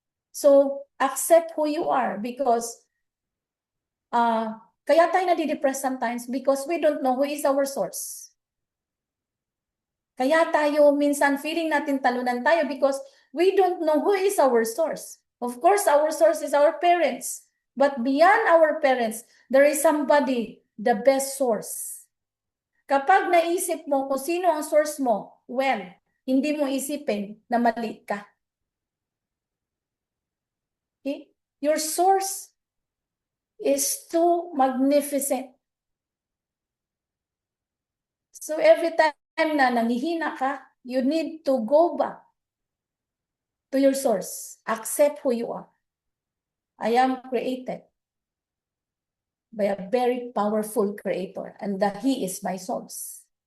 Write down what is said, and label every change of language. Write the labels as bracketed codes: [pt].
[en] So, accept who you are because [tl] kaya tayo nadidepress [en] sometimes because we don't know who is our source. [tl] Kaya tayo minsan feeling natin talunan tayo [en] because we don't know who is our source. Of course, our source is our parents. But beyond our parents, there is somebody, the best source. [tl] Kapag naisip mo kung sino ang source mo, well, hindi mo isipin na mali ka. Okay? [en] Your source is too magnificent. So every time [tl] na nangihina ka, [en] you need to go back to your source. Accept who you are. I am created by a very powerful creator, and that he is my source.